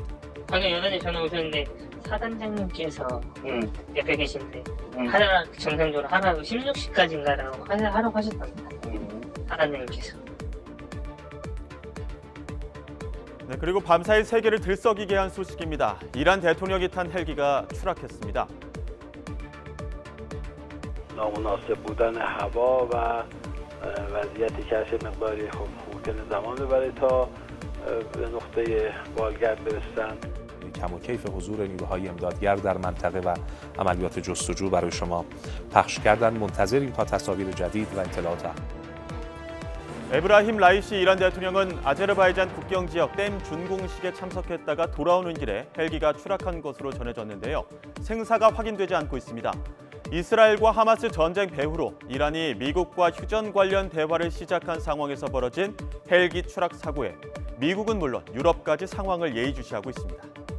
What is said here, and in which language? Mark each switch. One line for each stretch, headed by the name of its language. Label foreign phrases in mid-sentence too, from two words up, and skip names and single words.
Korean: 방금 여단에 전화 오셨는데 사단장님께서 옆에 계신데 하라 정상적으로 하라고 16시까지인가라고 하라고 하셨답니다. 사단장님께서. 네, 그리고 밤사이 세계를 들썩이게 한 소식입니다. 이란 대통령이 탄 헬기가 추락했습니다.
Persian: نامناسب بودن هوا و وضعیتی که هر مقداری خب ممکنه زمان ببره تا به نقطه بالگرد برسن. کم و کیف حضور نیروهای امدادگر در منطقه و عملیات جستجو برای شما پخش کردن. منتظریم تا تصاویر جدید و اطلاعات.
Korean: 에브라힘 라이시 이란 대통령은 아제르바이잔 국경 지역 댐 준공식에 참석했다가 돌아오는 길에 헬기가 추락한 것으로 전해졌는데요. 생사가 확인되지 않고 있습니다. 이스라엘과 하마스 전쟁 배후로 이란이 미국과 휴전 관련 대화를 시작한 상황에서 벌어진 헬기 추락 사고에 미국은 물론 유럽까지 상황을 예의주시하고 있습니다.